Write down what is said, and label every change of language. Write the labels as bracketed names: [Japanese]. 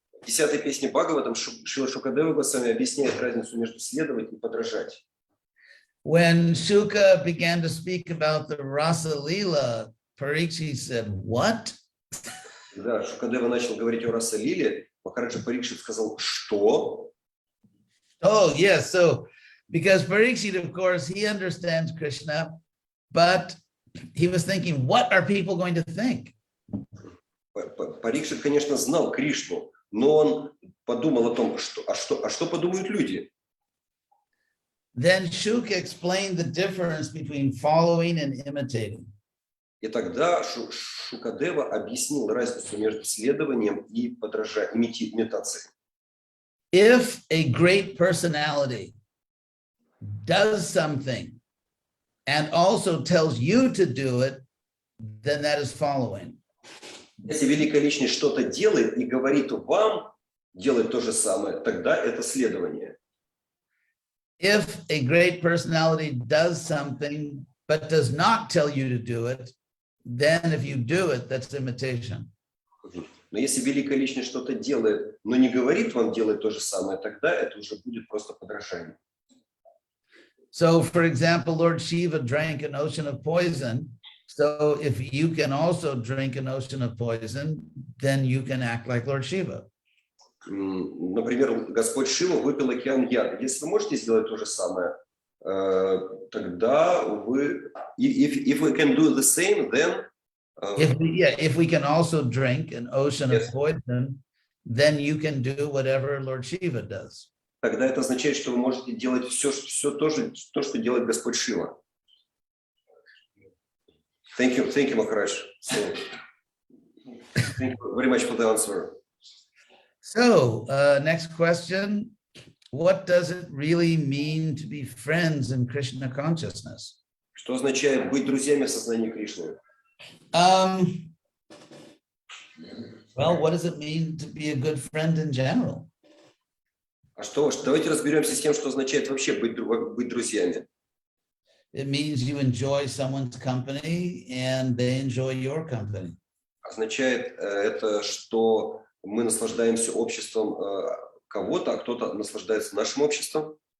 [Russian] В 10-й песне Бхагаватам Шрила Шукадева Госвами объясняет разницу между следовать и подражать. [English] When Shuka began to speak about the Rasa Lila, Parikshit said, "What?" [Russian] Да, Шукадева начал говорить о Раса Лиле, Махараджа Парикшит сказал, что? [English] Oh, yes. So, because Parikshit, of course, he understands Krishna, but he was thinking, what are people going to think? [Russian] Парикшит, конечно, знал Кришну, но он подумал о том, что подумают люди. [English] Then Shuka explained the difference between following and imitating. [Russian] И тогда Шукадева объяснил разницу между следованием и имитацией. [English] If a great personality does something and also tells you to do it, then that is following. [Russian] Если великая личность что-то делает и говорит вам делать то же самое, тогда это следование. [English] If a great personality does something but does not tell you to do it, then if you do it, that's imitation. [Russian] Но если великая личность что-то делает, но не говорит вам делать то же самое, тогда это уже будет просто подражание. [English] So, for example, Lord Shiva drank an ocean of poison. So if you can also drink an ocean of poison, then you can act like Lord Shiva. [Russian] Например, Господь Шива выпил океан яда. Если вы можете сделать то же самое, тогда вы, [English] if we can do the same, then if we can also drink an ocean of poison, then you can do whatever Lord Shiva does. [Russian] Тогда это означает, что вы можете делать все то, что делает Господь Шива. [English] Thank you, Maharaj. So, thank you very much for the answer. So, next question. What does it really mean to be friends in Krishna consciousness? [Russian] Что означает быть друзьями в сознании Кришны? [English] Well, what does it mean to be a good friend in general? [Russian] А что, давайте разберемся с тем, что означает вообще быть друзьями. [English] It means you enjoy someone's company and they enjoy your company. [Russian] Означает это, что мы наслаждаемся обществом кого-то, а кто-то наслаждается нашим обществом.